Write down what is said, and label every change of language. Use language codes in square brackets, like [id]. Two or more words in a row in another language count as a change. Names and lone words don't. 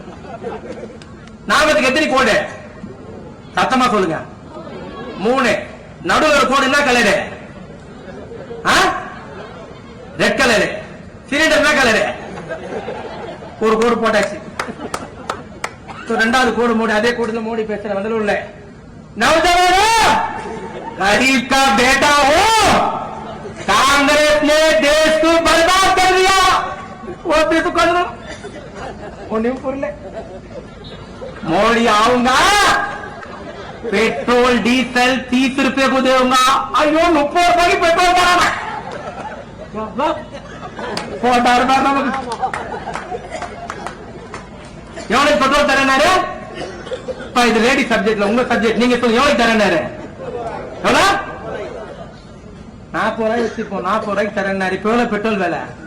[ta] நாமத்துக்கு எத்தனை கோடு? சத்தமா சொல்லுங்க. 3. நடுவில் ஒரு கோடு என்ன கலரு? ரெட் கலரு. சிலிண்டர் என்ன கலரு? ஒரு கோடு போட்டாச்சு. ரெண்டாவது கோடு மோடி. அதே கோடுல மோடி பேசுற வந்தலூர்ல, [hi] नौजवानों, गरीब का बेटा हो, कांग्रेस ने देश को बर्बाद कर दिया. वो तो कर लो, मोदी आऊंगा, पेट्रोल डीजल 30 रुपए को देऊंगा. अयो 30 रुपए की पेट्रोल कराना [ta] எவ்வளவு பெட்ரோல் தரனாரு? இது [en] lady subject [ta] உங்க சப்ஜெக்ட் நீங்க சொல்லுங்க, எவ்வளவு தரனாரு? எவ்வளவு? 40 ரூபாய் வச்சிருப்போம். 40 ரூபாய்க்கு தரனாரு. இப்ப எவ்வளவு பெட்ரோல் விலை?